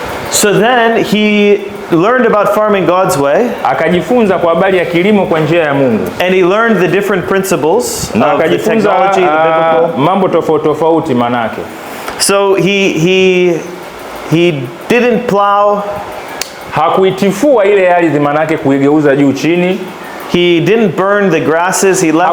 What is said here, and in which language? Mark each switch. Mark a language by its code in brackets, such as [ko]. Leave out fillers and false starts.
[en] So then he learned about farming God's way. [sw] Akajifunza kwa habari ya kilimo kwa njia ya Mungu. [en] And he learned the different principles of the technology, the biblical. [sw] Mambo tofauti manake. [en] So he didn't plow. [sw] Hakuitifua ile ardhi manake kuigeuza juu chini. [en] He didn't burn the grasses. He left